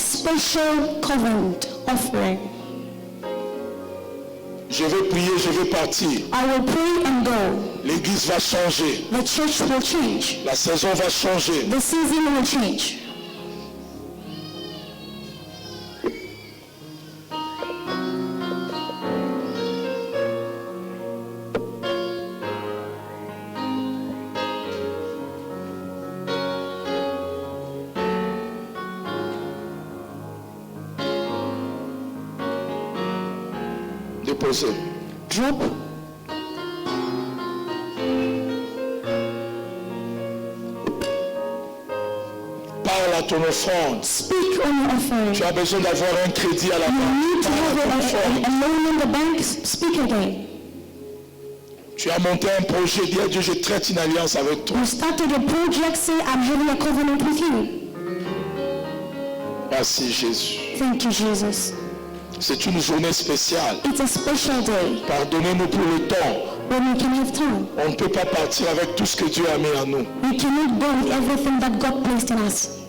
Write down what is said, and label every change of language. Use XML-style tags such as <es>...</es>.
<en>special covenant offering.</en> <fr>Je vais prier, je vais partir.</fr> <en>I will pray and go.</en> <fr>L'église va changer.</fr> <en>The church will change.</en> <fr>La saison va changer.</fr> <en>The season will change.</en> <fr>Déposez.</fr> <en>Drop.</en> <fr>parle à ton offrande.</fr> <en>Speak on your offering.</en> <fr>Tu as besoin d'avoir un crédit à la</fr> <en>You</en> <fr>banque.</fr> <en>need to</en> <fr>Parle à ton</fr> <en>have</en> <fr>offrande.</fr> <en>a loan in the bank. Speak again.</en> <fr>Tu as monté un projet, dis à Dieu, je traite une alliance avec toi.</fr> <en>You started a project, say, I'm having a covenant with you.</en> <fr>Merci Jésus.</fr> <en>Thank you, Jesus.</en> <fr>C'est une journée spéciale.</fr> <en>It's a special day</en> <fr>Pardonnez-nous pour le temps.</fr> <en>when we can have time.</en> <fr>On ne peut pas partir avec tout ce que Dieu a mis en nous.</fr> <en>We cannot go with everything that God placed in us.</en>